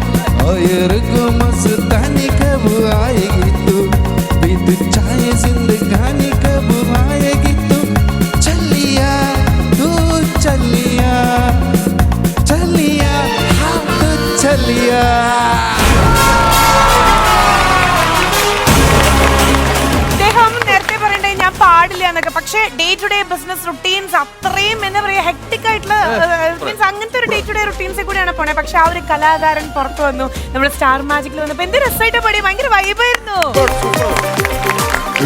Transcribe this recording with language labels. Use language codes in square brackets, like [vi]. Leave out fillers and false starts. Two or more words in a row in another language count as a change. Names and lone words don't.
[hi] मस्तानी कब आएगी तू, बीत जाए जिंदगानी कब आएगी तू, चलिया तू चलिया, चलिया हाँ तू चलिया. [ml] പാടില്ല എന്നൊക്കെ, പക്ഷേ [en] day to day business routines [ml] അത്രയും എന്താ പറയുക ഹെക്ടിക് ആയിട്ടുള്ള മീൻസ് അങ്ങനത്തെ ഒരു [en] day to day [ml] റുട്ടീൻസിൽ കൂടിയാണ് പോണേ. പക്ഷെ ആ ഒരു കലാകാരൻ പുറത്തു വന്നു, നമ്മൾ സ്റ്റാർ മാജിക്കിൽ വന്നപ്പോൾ എന്ത് രസമായിട്ട് പാടി, ഭയങ്കര വൈബായിരുന്നു.